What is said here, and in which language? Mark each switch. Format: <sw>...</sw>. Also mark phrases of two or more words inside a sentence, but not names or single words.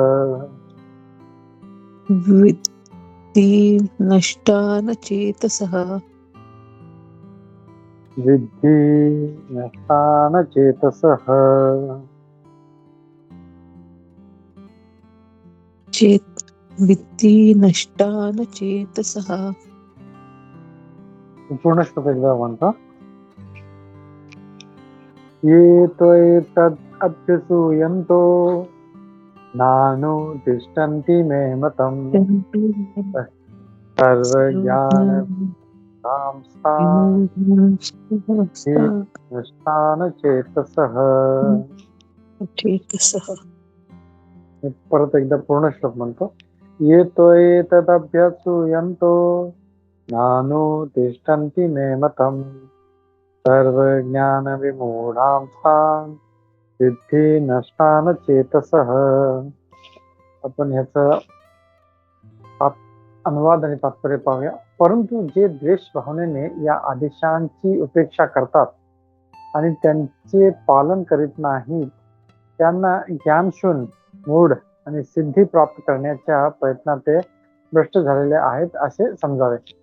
<sa>विद्धि नष्टान चेतसः विद्धि नष्टान चेतसः. चेत विद्धि नष्टान चेतसः.</sa> <mr>पूर्ण श्लोक एकदा म्हणतो.</mr> <sa>ये त्वेतद् अभ्यसूयन्तो नानुतिष्ठन्ति मे मतम् सर्वज्ञान नष्टान चेतसः. चेतसः.</sa> <mr>परत एकदा पूर्ण श्लोक म्हणतो.</mr> <sa>ये त्वेतदभ्यसूयन्तो नानुतिष्ठन्ति मे मतम् सर्वज्ञान विमूढांस्तान् विद्धि नष्टान चेतसः.</sa> <mr>आपण ह्याचा अनुवाद आणि तात्पर्य पाहूया. परंतु जे द्वेष भावनेने या आदेशांची उपेक्षा करतात आणि त्यांचे पालन करीत नाहीत त्यांना ज्ञानशून्य, मूढ आणि सिद्धी प्राप्त करण्याच्या प्रयत्नात ते भ्रष्ट झालेले आहेत असे समजावे.</mr>